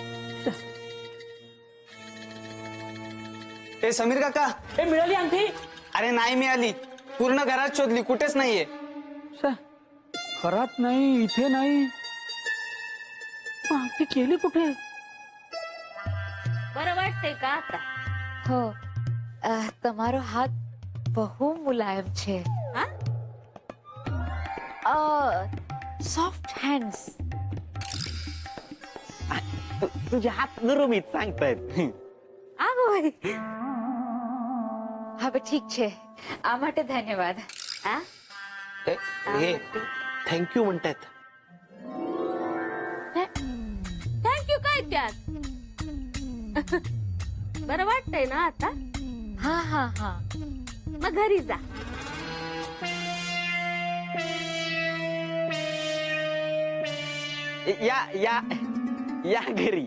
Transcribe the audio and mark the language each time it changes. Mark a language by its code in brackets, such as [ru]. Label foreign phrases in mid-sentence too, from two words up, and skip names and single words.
[mr] ए समीर काका, हे मिळाली अंगठी? अरे नाही मिळाली, पूर्ण घरात शोधली, कुठेच नाहीये. घरात नाही, इथे नाही, मग अंगठी केली कुठे? बरं वाटतंय का आता? [gu] हो તમારો હાથ બહુ મુલાયમ છે. હા [en] soft hands. [mr] तुझे हात नरमीत सांगतायत. [gu] આગો હવે ઠીક છે, આ માટે ધન્યવાદ. [mr] हा हे थँक्यू म्हणतायत. थँक्यू काय त्यात? बरं वाटतंय ना आता? हा हा हा मग घरी जा. या या या घरी.